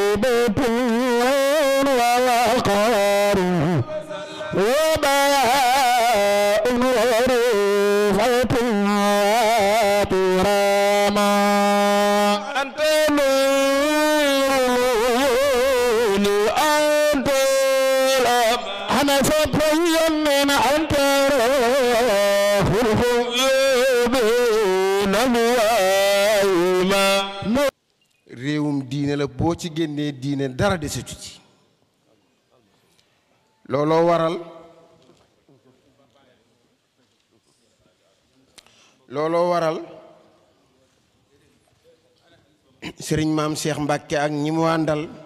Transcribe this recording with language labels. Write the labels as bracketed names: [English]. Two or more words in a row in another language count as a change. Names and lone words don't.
[Arabic] هيبة ووقار وباء ورفعة وكراما أنت نور أنت أنا فتيا من أنت [Wolof] réewum diine la boo ci génnee diine dara desatu ci looloo waral sëriñ maam Cheikh Mbacke ak ñi mu àndal